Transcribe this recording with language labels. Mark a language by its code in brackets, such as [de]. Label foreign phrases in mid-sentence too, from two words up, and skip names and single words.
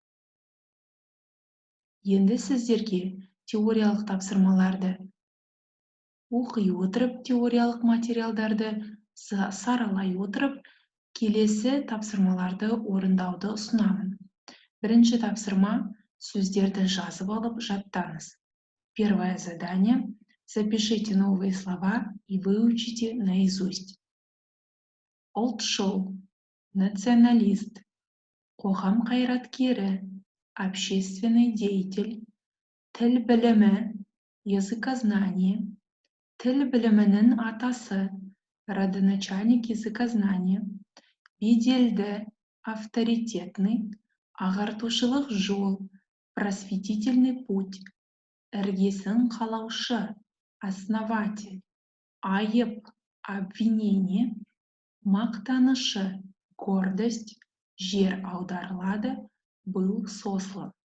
[kk] Енді сіздерге теориялық тапсырмаларды оқи отырып, теориялық материалдарды саралай отырып, келесі тапсырмаларды орындауды ұсынамын. Бірінші тапсырма: сөздерді жазып алып жаттаңыз. [ru] Первое задание. Запишите новые слова и выучите наизусть. [kk] Ұлтшыл, националист, қоғам қайраткері, [ru] общественный деятель, [kk] тіл білімі, языкознание, тіл білімінің атасы, [ru] родоначальник языкознания, [kk] беделді, авторитетный, ағартушылық жол, [ru] просветительный путь, [kk] іргесін қалаушы, основатель, айып, обвинение, мақтанышы, гордость, жер аударылады, [ru] был сослан.